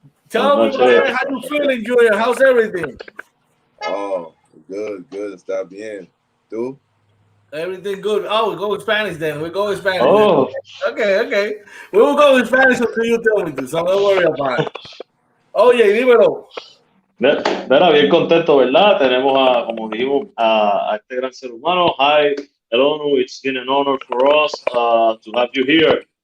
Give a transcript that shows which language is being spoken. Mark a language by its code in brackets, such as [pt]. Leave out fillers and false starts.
[en] Tell me, man, how you feeling, Junior? How's everything? Oh, good. [es] Está bien. ¿Tú? [en] Everything good. Oh, we go in Spanish then. Oh. Okay. We will go in Spanish until you tell me to, so don't worry about it. [es] Oye, dímelo. Mira, bien contento, ¿verdad? Tenemos como dijimos, a este gran ser humano. [en] Hi, Elonu, it's been an honor for us to have you here.